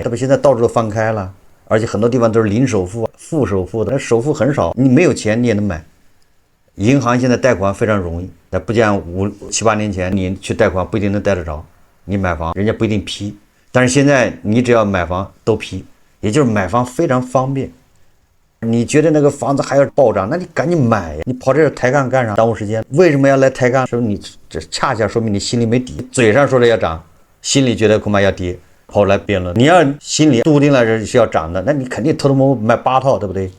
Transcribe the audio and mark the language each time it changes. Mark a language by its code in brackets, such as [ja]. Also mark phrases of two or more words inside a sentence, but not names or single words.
[zh] 这不现在到處都放開了。而且很多地方都是零首付、負首付的，首付很少，你沒有錢你也能買。銀行現在貸款非常容易，但不像5、7、8年前你去貸款不一定能貸得着，你買房人家不一定批。但是現在你只要買房都批，也就是買房非常方便。你覺得那個房子還要暴漲，那你趕緊買呀！你跑這抬槓幹啥？耽誤時間。為什麼要來抬槓？說你這恰恰說明你心裡沒底，嘴上說的要漲，心裡覺得恐怕要跌。後來辯論，你要心裡篤定了是要漲的，那你肯定偷偷摸摸買8套，对不對？